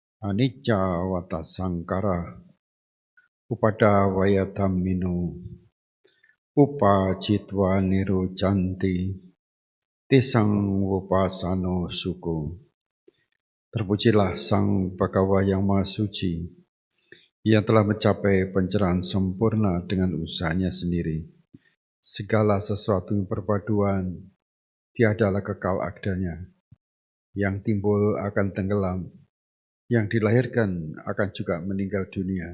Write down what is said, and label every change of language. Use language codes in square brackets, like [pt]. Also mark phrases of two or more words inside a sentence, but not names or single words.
[pi] Anicca wata sangkara upada wayathamino upajitwa nirucanti tisang wupasano suku. [id] Terpujilah Sang Bhagawa yang Maha Suci. Ia telah mencapai pencerahan sempurna dengan usahanya sendiri. Segala sesuatu yang perpaduan tiadalah kekal adanya. Yang timbul akan tenggelam, yang dilahirkan akan juga meninggal dunia.